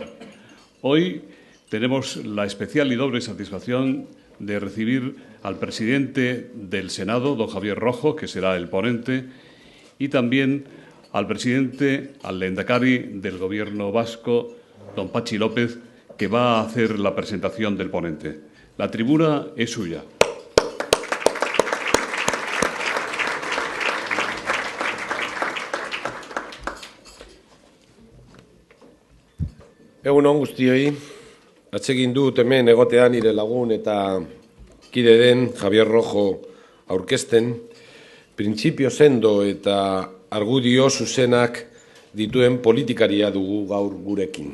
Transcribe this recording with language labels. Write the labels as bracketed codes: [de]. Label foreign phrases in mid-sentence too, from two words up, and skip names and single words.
[es] Hoy tenemos la especial y doble satisfacción de recibir al presidente del Senado, don Javier Rojo, que será el ponente, y también al presidente, al lehendakari del Gobierno vasco, don Patxi López, que va a hacer la presentación del ponente. La tribuna es suya. [eu] Egun on guztioi, atsegin dut hemen egotean nire lagun eta kide den Javier Rojo aurkezten, printzipio sendo eta argudio zuzenak dituen politikaria dugu gaur gurekin.